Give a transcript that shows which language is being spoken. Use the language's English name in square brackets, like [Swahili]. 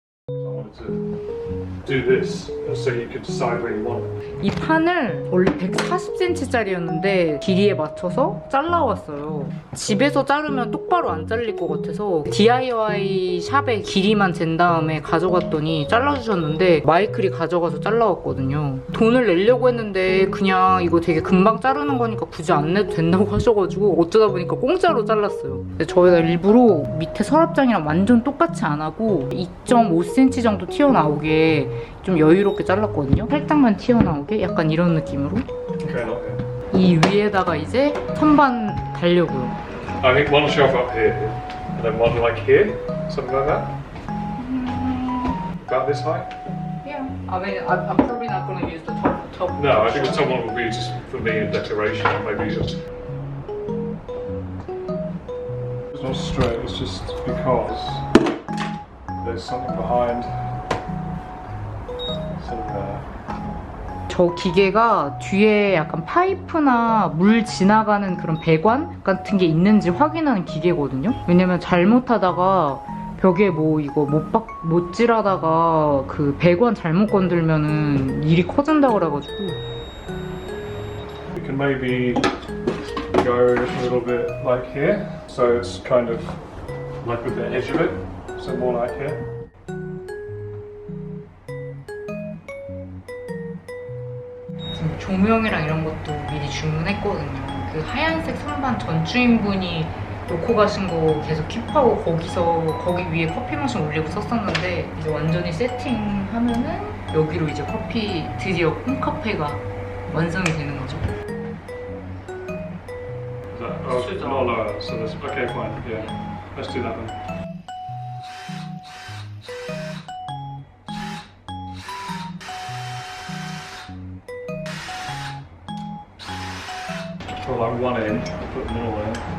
[English] I wanted to do this so you could decide where you want it. [Korean] 이 판을 원래 140cm짜리였는데 길이에 맞춰서 잘라왔어요. 집에서 자르면 똑바로 안 잘릴 것 같아서 DIY 샵에 길이만 잰 다음에 가져갔더니 잘라주셨는데 마이클이 가져가서 잘라왔거든요. 돈을 내려고 했는데 그냥 이거 되게 금방 자르는 거니까 굳이 안 내도 된다고 하셔가지고 어쩌다 보니까 공짜로 잘랐어요. 근데 저희가 일부러 밑에 서랍장이랑 완전 똑같이 안 하고 2.5cm 정도 튀어나오게 좀 여유롭게 잘랐거든요. 살짝만 튀어나오게 약간 이런 느낌으로. [English] Okay, not here. [Korean] 이 위에다가 이제 선반 달려고요. [English] I think one shelf up here, and then one like here, something like that. About this height? Yeah. I mean, I'm probably not going to use the top. No, I think the top one will be just for me and decoration, maybe just. It's not straight, it's just because there's something behind. Sort of there. [Korean] 저 기계가 뒤에 약간 파이프나 물 지나가는 그런 배관 같은 게 있는지 확인하는 기계거든요. 왜냐면 잘못하다가 벽에 뭐 이거 못 찔하다가 그 배관 잘못 건들면은 일이 커진다 그래가지고. [English] We can maybe go a little bit like here, so it's kind of like with the edge of it, so more like here. [Korean] 지금 조명이랑 이런 것도 미리 주문했거든요. 그 하얀색 선반 전 주인분이 놓고 가신 거 계속 킵하고 거기 위에 커피 머신 올리고 썼었는데 이제 완전히 세팅하면은 여기로 이제 커피 드디어 홈카페가 완성이 되는 거죠. [English] Is that, oh, not lower, so that's okay, fine, yeah. Let's do that then. For like one end, put the middle in.